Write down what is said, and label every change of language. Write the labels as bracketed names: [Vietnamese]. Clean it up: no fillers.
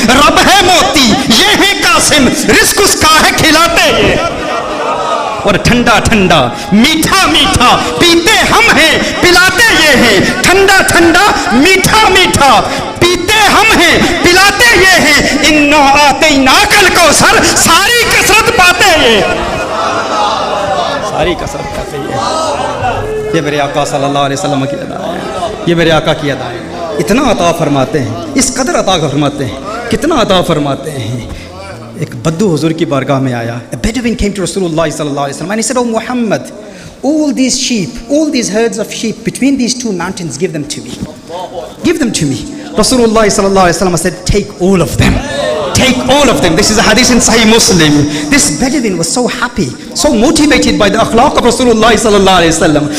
[Urdu] رب ہے موتی یہ ہے قاسم, رزق اس کا ہے کھلاتے یہ. اور ٹھنڈا ٹھنڈا میٹھا میٹھا پیتے ہم ہیں پلاتے یہ ہیں. ٹھنڈا ٹھنڈا میٹھا میٹھا پیتے ہم ہیں پلاتے یہ ہیں. [Arabic] انا اعطیناک الکوثر, [Urdu] ساری کثرت پاتے یہ, ساری کثرت پاتے یہ. یہ میرے آقا صلی اللہ علیہ وسلم کی ادا ہے، یہ میرے آقا کی ادا ہے. اتنا عطا فرماتے ہیں، اس قدر عطا فرماتے ہیں، کتنا عطا فرماتے ہیں. ایک بدو حضور کی بارگاہ میں آیا. [English] A Bedouin came to Rasulullah sallallahu alaihi wasallam and he said, "Oh Muhammad, all these sheep, all these herds of sheep between these two mountains, give them to me. Give them to me." Rasulullah sallallahu alaihi wasallam said, "Take all of them. Take all of them." This is a hadith in Sahih Muslim. This Bedouin was so happy, so motivated by the akhlaq of Rasulullah sallallahu alaihi wasallam.